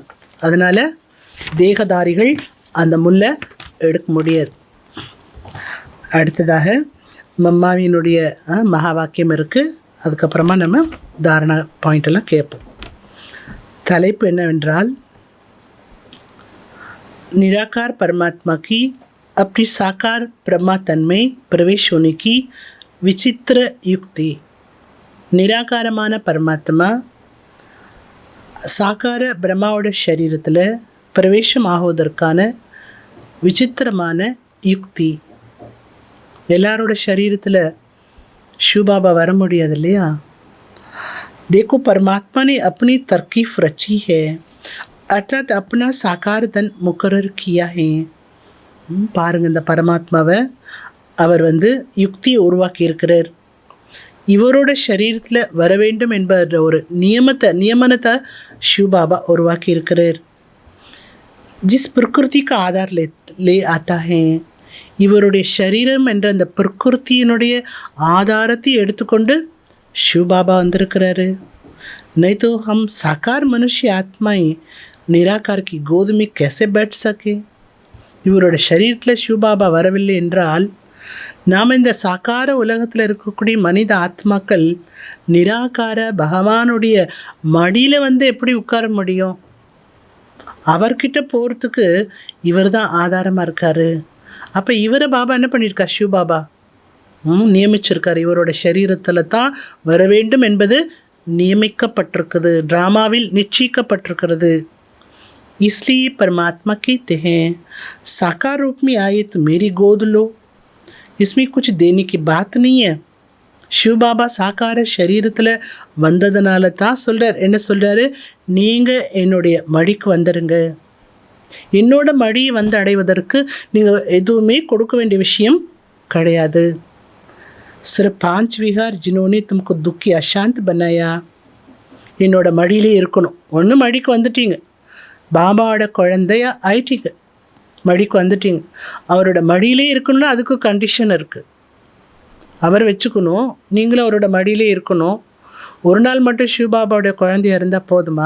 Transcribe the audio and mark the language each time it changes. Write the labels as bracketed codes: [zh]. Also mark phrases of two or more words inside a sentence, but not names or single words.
[ta] அதனால் தேகதாரிகள் அந்த முல்லை எடுக்க முடியாது. அடுத்ததாக மம்மாவினுடைய மகா வாக்கியம் இருக்குது. அதுக்கப்புறமா நம்ம தாரணா பாயிண்டெல்லாம் கேட்போம். தலைப்பு என்னவென்றால், [hi] निराकार परमात्मा की अपनी साकार ब्रह्मा तन में प्रवेश होने की विचित्र युक्ति. [ta] நிராகாரமான பரமாத்மா சாக்கார பிரம்மாவோட சரீரத்தில் பிரவேசம் ஆகுவதற்கான விசித்திரமான யுக்தி. எல்லாரோட சரீரத்தில் शिवबाबा வர முடியாது இல்லையா? [hi] देखो परमात्मा ने अपनी तरकीफ रची है, अर्थात अपना साकार तन मुकर्रर किया है. [ta] பாருங்கள், இந்த பரமாத்மாவை அவர் யுக்தியை உருவாக்கி இருக்கிறார். இவரோட சரீரத்தில் வர வேண்டும் என்பன்ற ஒரு நியமனத்தை शिवबाबा உருவாக்கி இருக்கிறார். [hi] जिस प्रकृति का आधार ले आता है, [ta] இவருடைய சரீரம் என்ற அந்த பிரகிருத்தியினுடைய ஆதாரத்தை எடுத்துக்கொண்டு शिवबाबा வந்திருக்கிறாரு. [hi] नहीं तो हम साकार मनुष्य आत्माएं निराकार की गोद में कैसे बैठ सके? [ta] இவரோட சரீரத்தில் சிவபாபா வரவில்லை என்றால் நாம் இந்த சாக்கார உலகத்தில் இருக்கக்கூடிய மனித ஆத்மாக்கள் நிராகார பகவானுடைய மடியில் வந்து எப்படி உட்கார முடியும்? அவர்கிட்ட போகிறதுக்கு இவர் தான் ஆதாரமாக இருக்கார். அப்போ இவரை பாபா என்ன பண்ணியிருக்கார்? சிவபாபா நியமிச்சிருக்கார். இவரோட சரீரத்தில் தான் வர வேண்டும் என்பது नियमिக்கப்பட்டிருக்குது, ड्रामाவில் निश्चयिக்கப்பட்டிருக்கிறது. [hi] इसलिए परमात्मा कहते हैं साकार रूप में आए तो मेरी गोद लो. इसमें कुछ देने की बात नहीं है. [ta] சிவபாபா சாக்கார சரீரத்தில் வந்ததுனால தான் சொல்கிறார். என்ன சொல்கிறாரு? நீங்கள் என்னுடைய மடிக்கு வந்துடுங்க. என்னோட மடியை வந்து அடைவதற்கு நீங்கள் எதுவுமே கொடுக்க வேண்டிய விஷயம் கிடையாது. [hi] सिर्फ 5 विहार जिन्होंने तुमको दुखी अशांत बनाया. [ta] என்னோட மடியிலே இருக்கணும். ஒன்று மடிக்கு வந்துட்டீங்க, பாபாவோட குழந்தையா ஆயிட்டீங்க, மடிக்கு வந்துட்டீங்க. அவரோட மடியிலே இருக்கணும்னா அதுக்கு கண்டிஷன் இருக்குது. அவர் வச்சுக்கணும், நீங்களும் அவரோட மடியிலே இருக்கணும். ஒரு நாள் மட்டும் சிவபாபாவுடைய குழந்தையாக இருந்தால் போதுமா?